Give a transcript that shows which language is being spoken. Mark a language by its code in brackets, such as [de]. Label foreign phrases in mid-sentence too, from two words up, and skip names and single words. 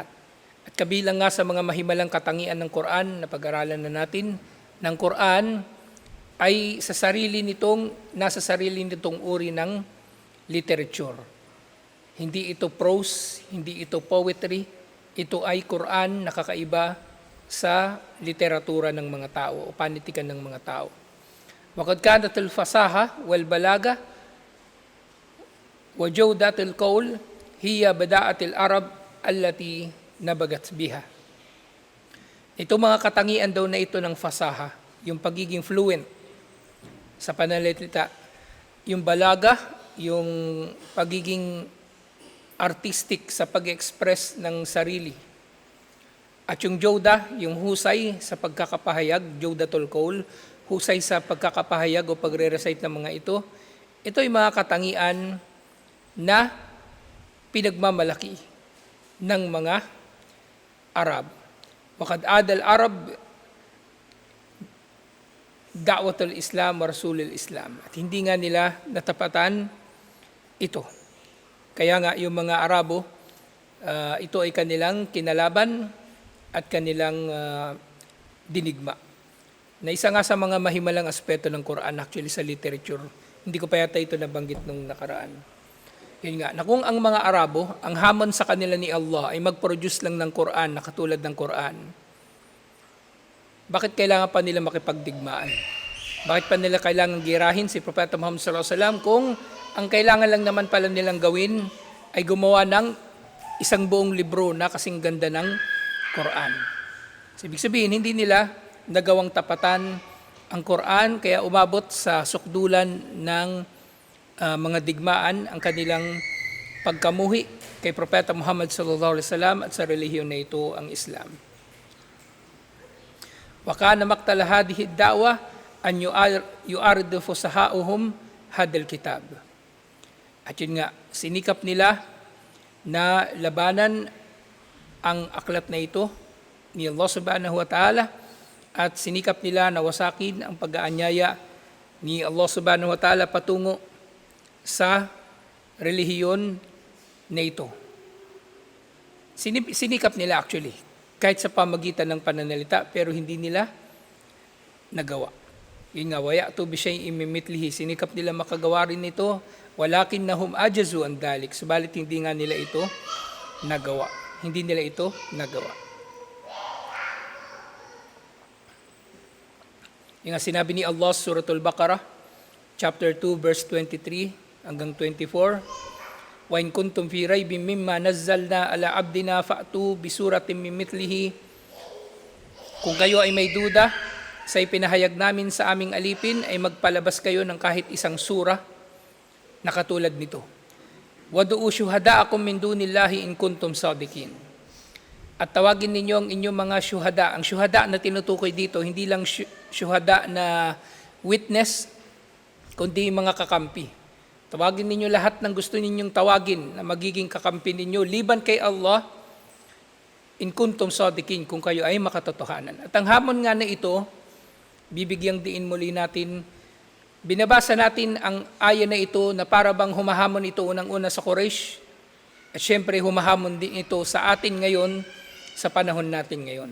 [tl] At kabilang nga sa mga mahimalang katangian ng Quran na pag-aralan na natin, ng Quran ay nasa sarili nitong uri ng literature. Hindi ito prose, hindi ito poetry, ito ay Quran na kakaiba sa literatura ng mga tao o panitikan ng mga tao. [ar] وَقَدْ كَانَتِ الْفَصَاحَةُ وَالْبَلَاغَةُ وَجَوْدَةُ الْقَوْلِ هِيَ بَدَاءَةِ الْعَرَبِ الَّتِي نَبَغَتْ بِهَا. [tl] Ito mga katangian daw na ito ng fasaha, yung pagiging fluent sa pananalita, yung balaga, yung pagiging artistic sa pag-express ng sarili. At yung jawda, yung husay sa pagkakapahayag, [ar] جودة القول, [tl] husay sa pagkakapahayag o pagre-recite ng mga ito ay mga katangian na pinagmamalaki ng mga Arab. [ar] وقد عادى العرب دعوة الإسلام ورسول الإسلام. [tl] At hindi nga nila natapatan ito. Kaya nga yung mga Arabo, ito ay kanilang kinalaban at kanilang dinigma. Na isa nga sa mga mahimalang aspeto ng Quran actually sa literature. Hindi ko pa yata ito nabanggit nung nakaraan. Yun nga, na kung ang mga Arabo, ang hamon sa kanila ni Allah ay mag-produce lang ng Quran na katulad ng Quran, bakit kailangan pa nila makipagdigmaan? Bakit pa nila kailangan girahin si Propeta Muhammad [ar] صلى الله عليه وسلم [tl] kung ang kailangan lang naman pala nilang gawin ay gumawa ng isang buong libro na kasing ganda ng Quran. So, ibig sabihin, hindi nila nagawang tapatan ang Quran kaya umabot sa sukdulan ng mga digmaan ang kanilang pagkamuhi kay Propeta Muhammad [ar] صلى الله عليه وسلم [tl] at sa relihiyon na ito ang Islam. [ar] وكان مقتل هذه الدعوة أن يعارض فصحاؤهم هذا الكتاب. [tl] At yun nga, sinikap nila na labanan ang aklat na ito ni Allah [ar] سبحانه وتعالى [tl] at sinikap nila na wasakin ang pag-aanyaya ni Allah [ar] سبحانه وتعالى [tl] patungo sa relihiyon na ito. Sinikap nila actually, kahit sa pamagitan ng pananalita, pero hindi nila nagawa. Yun nga, [ar] ويأتوا بشيء من مثله, [tl] sinikap nila makagawa rin ito, [ar] ولكنهم عجزوا عن ذلك, [tl] subalit hindi nga nila ito nagawa. Hindi nila ito nagawa. Yung nga sinabi ni Allah, Suratul Baqarah, chapter 2, verse 23 hanggang 24, [ar] وإن كنتم في ريب مما نزلنا على عبدنا فأتوا بسورة من مثله. [tl] Kung kayo ay may duda sa ipinahayag namin sa aming alipin, ay magpalabas kayo ng kahit isang sura na katulad nito. [ar] وادعوا شهداءكم من دون الله إن كنتم صادقين. [tl] At tawagin ninyo ang inyong mga syuhada. Ang syuhada na tinutukoy dito, hindi lang syuhada na witness, kundi mga kakampi. Tawagin ninyo lahat ng gusto ninyong tawagin na magiging kakampi ninyo, liban kay Allah, [ar] إن كنتم صادقين, [tl] kung kayo ay makatotohanan. At ang hamon nga na ito, bibigyang diin muli natin, binabasa natin ang aya na ito na para bang humahamon ito unang-una sa Quraysh, at syempre humahamon din ito sa atin ngayon, sa panahon natin ngayon.